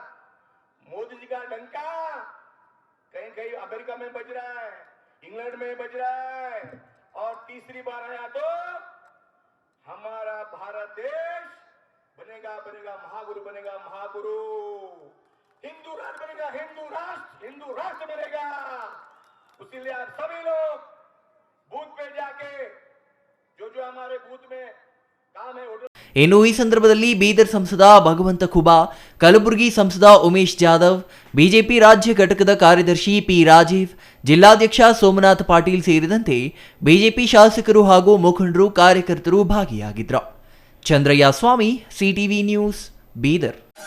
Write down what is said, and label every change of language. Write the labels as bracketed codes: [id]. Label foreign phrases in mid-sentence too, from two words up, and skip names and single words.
[hi] मोदी जी का डंका कहीं कहीं अमेरिका में बज रहा है, इंग्लैंड में बज रहा है, और तीसरी बार आया तो हमारा भारत देश बनेगा महागुरु बनेगा, महागुरु हिंदू राष्ट्र बनेगा, हिंदू राष्ट्र बनेगा। इसीलिए आप सभी लोग बूथ पे जाके जो हमारे बूथ में काम है। [kn] ಇನ್ನು ಈ ಸಂದರ್ಭದಲ್ಲಿ ಬೀದರ್ ಸಂಸದ ಭಗವಂತ ಖುಬಾ, ಕಲಬುರಗಿ ಸಂಸದ ಉಮೇಶ್ ಜಾಧವ್, ಬಿಜೆಪಿ ರಾಜ್ಯ ಘಟಕದ ಕಾರ್ಯದರ್ಶಿ ಪಿ ರಾಜೀವ್, ಜಿಲ್ಲಾಧ್ಯಕ್ಷ ಸೋಮನಾಥ್ ಪಾಟೀಲ್ ಸೇರಿದಂತೆ ಬಿಜೆಪಿ ಶಾಸಕರು ಹಾಗೂ ಮುಖಂಡರು ಕಾರ್ಯಕರ್ತರು ಭಾಗಿಯಾಗಿದ್ದರು. ಚಂದ್ರಯ್ಯ ಸ್ವಾಮಿ, ಸಿಟಿವಿ ನ್ಯೂಸ್, ಬೀದರ್.